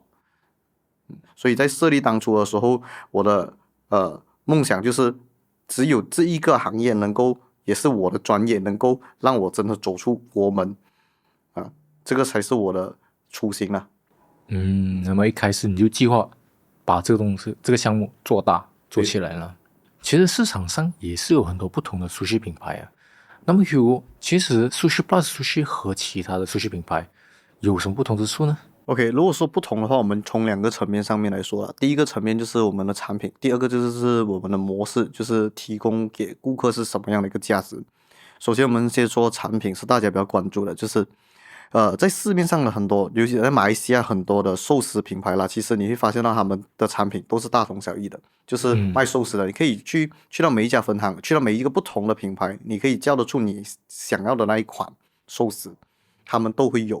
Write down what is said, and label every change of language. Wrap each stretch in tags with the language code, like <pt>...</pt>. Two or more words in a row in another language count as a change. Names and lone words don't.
<zh>所以在設立當初的時候，我的夢想就是只有這一個行業能夠，也是我的專業，能夠讓我真的走出國門這個才是我的初心啦。那麼一開始你就計劃把這個東西、這個項目做大做起來了。其實市場上也是有很多不同的 sushi 品牌啊。那麼 Hugo， 其實 Sushi Plus Sushi 和其他的 sushi 品牌有什麼不同之處呢？ OK，如果說不同的話，我們從2個層面上面來說了。第一個層面就是我們的產品，第二個就是我們的模式，就是提供給顧客是什麼樣的一個價值。首先我們先說產品是大家比較關注的，就是在市面上的很多，尤其在馬來西亞很多的壽司品牌啦，其實你會發現到他們的產品都是大同小異的，就是賣壽司的，你可以去到每一家分行，去到每一個不同的品牌，你可以叫得出你想要的那一款壽司，他們都會有。</zh>